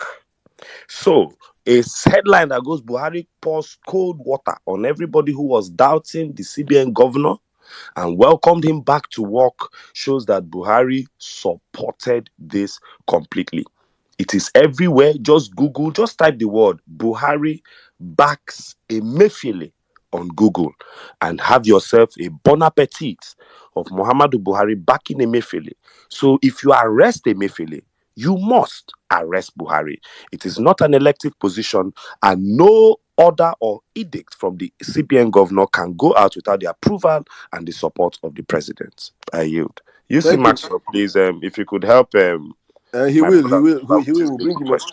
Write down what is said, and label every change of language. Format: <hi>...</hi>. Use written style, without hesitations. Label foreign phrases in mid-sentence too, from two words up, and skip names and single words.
<en>So, a headline that goes Buhari pours cold water on everybody who was doubting the CBN governor and welcomed him back to work shows that Buhari supported this completely. It is everywhere. Just Google, just type the word Buhari backs Emefiele on Google and have yourself a bon appetit of Muhammadu Buhari backing Emefiele. So if you arrest Emefiele, you must arrest Buhari. It is not an elective position, and no order or edict from the CBN governor can go out without the approval and the support of the president. I yield. You see, Thank you. Maxwell, please, if you could help He my will. He brother will. He will. with We'll his bring him up.</en>